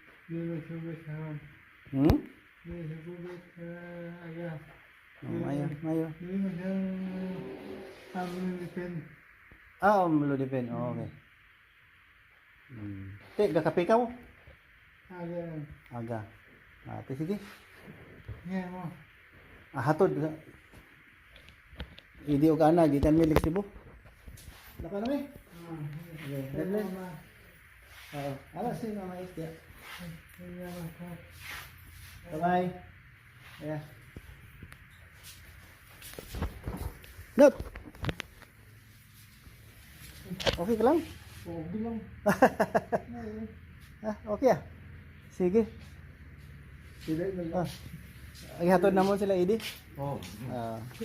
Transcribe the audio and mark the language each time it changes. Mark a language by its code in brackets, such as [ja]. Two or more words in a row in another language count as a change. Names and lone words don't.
[hil] Hmm? Oh, mayo, mayo. Ah, Lodipen. Oh, okay. Te, gakape ka mo? Aga. Ah, te, sige. Ah, hatod. Idi o kana, gikan mi Lixibo. Laka na mi. [en] Okay, God bless. [hil] Alas si Mama Istia. [en] Bye-bye. Yeah. Not. [hil] Okay ka lang? Ah, okay ah. Sige. Ah. Ay hatod na mo sila Idi. Ah.